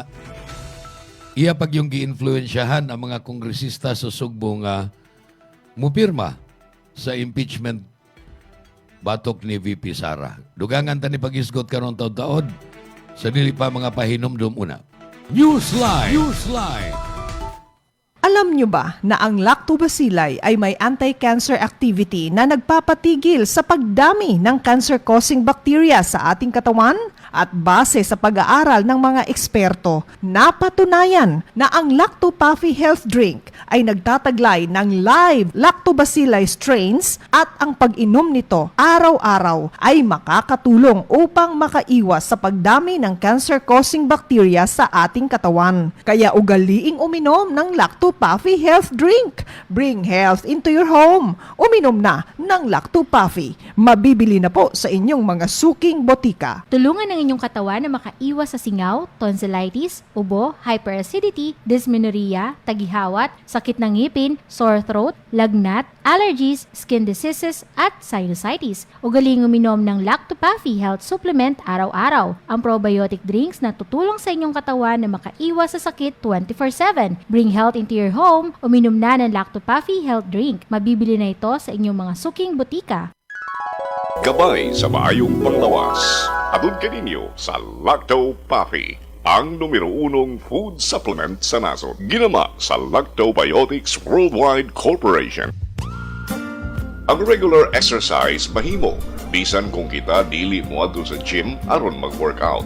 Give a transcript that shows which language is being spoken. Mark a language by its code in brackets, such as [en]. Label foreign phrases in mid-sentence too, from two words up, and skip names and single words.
[ceb] Iya pag yung gi-influensyahan ang mga kongresista sa Sugbo nga mupirma sa impeachment batok ni VP Sara. Dugangan ta ni pag-isgot karon taon-taon sa dili pa mga pahinomdom una. Newsline. [tl] Alam nyo ba na ang lactobacilli ay may [en] anti-cancer activity [tl] na nagpapatigil sa pagdami ng [en] cancer-causing bacteria [tl] sa ating katawan? At base sa pag-aaral ng mga eksperto, napatunayan na ang Lacto Puffy Health Drink ay nagtataglay ng [en] live Lactobacilli strains [tl] at ang pag-inom nito araw-araw ay makakatulong upang makaiwas sa pagdami ng [en] cancer-causing bacteria [tl] sa ating katawan. Kaya ugaliing uminom ng Lacto Puffy Health Drink. [en] Bring health into your home. [tl] Uminom na ng Lacto Puffy. Mabibili na po sa inyong mga suking botika. Tulungan ang inyong katawan na makaiwas sa singaw, tonsillitis, ubo, hyperacidity, dysmenorrhea, tagihawat, sakit ng ngipin, [en] sore throat, [tl] lagnat, allergies, skin diseases, at sinusitis. Ugaling uminom ng Lacto Puffy Health Supplement araw-araw. Ang [en] probiotic drinks [tl] na tutulong sa inyong katawan na makaiwas sa sakit 24/7. [en] Bring health into your home. [tl] Uminom na ng Lacto Puffy Health Drink. Mabibili na ito sa inyong mga suking butika. [ceb] Gabay sa maayong panglawas. Atun kaninyo sa Lacto Puffy, ang numero 1 [en] food supplement [ceb] sa nasod. Ginama sa Lactobiotics Worldwide Corporation. Ang [en] regular exercise [ceb] mahimo, bisan kung kita dili mo adto sa gym aron mag-workout.